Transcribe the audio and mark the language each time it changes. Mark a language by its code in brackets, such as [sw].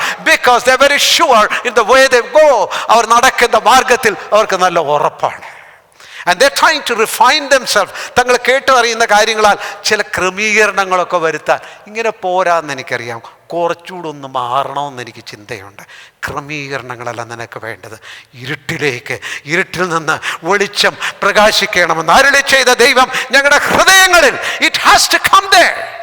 [en] Because they very sure in the way they go. [ml] അവർ നടക്കുന്ന മാർഗത്തിൽ അവർക്ക് നല്ല ഉറപ്പാണ്. [en] And they're trying to refine themselves. [ml] തങ്ങൾ കേട്ടറിയുന്ന കാര്യങ്ങളാൽ ചില ക്രമീകരണങ്ങളൊക്കെ വരുത്താൻ. ഇങ്ങനെ പോരാന്ന് എനിക്കറിയാം, കുറച്ചുകൂടെ ഒന്ന് മാറണമെന്ന് എനിക്ക് ചിന്തയുണ്ട്. ക്രമീകരണങ്ങളല്ല നിനക്ക് വേണ്ടത്. ഇരുട്ടിൽ നിന്ന് വെളിച്ചം പ്രകാശിക്കണമെന്ന് അരുളി ചെയ്ത ദൈവം ഞങ്ങളുടെ ഹൃദയങ്ങളിൽ [en] It has to come there.